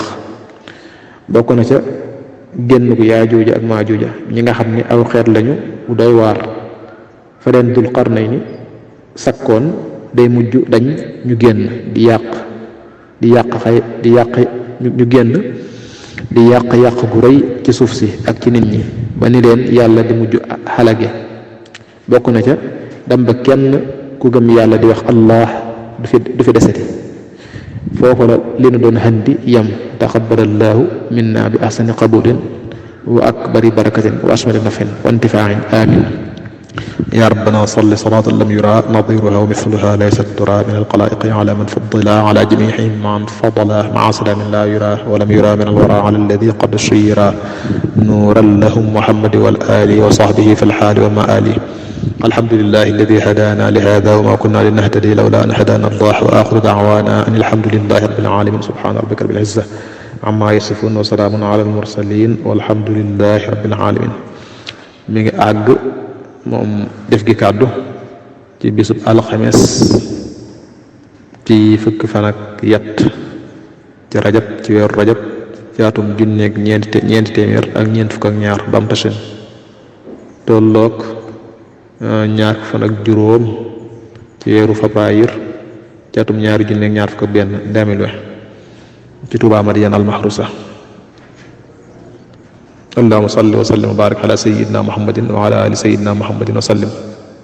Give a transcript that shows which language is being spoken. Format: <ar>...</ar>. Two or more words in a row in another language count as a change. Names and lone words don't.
<wo>bokk na ca génn gu yaajuuja ak maajuuja ñi nga xam ni aw xeet lañu bu doy waar fa leen Dul Qarnayni sakkoon day mujj dañ ñu génn di yàq gu rëy ci suuf si ak ci nit ñi ba ni leen yàlla di mujj xalage. bokk na ca dem ba kenn ku gëm yàlla di wax allah du fi deseti. foofu la li nu doon handi yam</wo> <ar>تقبل الله منا بأحسن قبول وأكبر بركة وأثمر نفع وانتفاع آمين يا ربنا صل صلاة لم يرى نظيرها ومثلها ليست ترى من القلائق على من فضلا على جميعهم من فضلا مع سلام لا يرى ولم يرى من الورى على الذي قد شيرا نورا لهم محمد والآل وصحبه في الحال والمآل. الحمد لله الذي هدانا لهذا وما كنا لنهتدي لولا أن هدانا الله وآخر دعوانا أن الحمد لله رب العالمين سبحان ربك رب العزة عما يصفون وسلام على المرسلين والحمد لله رب العالمين.</ar> <wo>mi ngi àgg moom def gi kàddu ci bisub alxames ci fukki fan ak yett ci rajab ci weeru rajab ci atum junneeg ñeenti téeméer ak ñeent fukk ak ñaar bam tasin tolloog ñaar fan ak juróom ci weeru fabraayir ci atum ñaari junneeg ñaar fukk ak benn 2020 ci Touba Madiyana al-Mahrusa.</wo> <ar>اللهم صل وسلم وبارك على سيدنا محمد وعلى آل سيدنا محمد وسلم.</ar>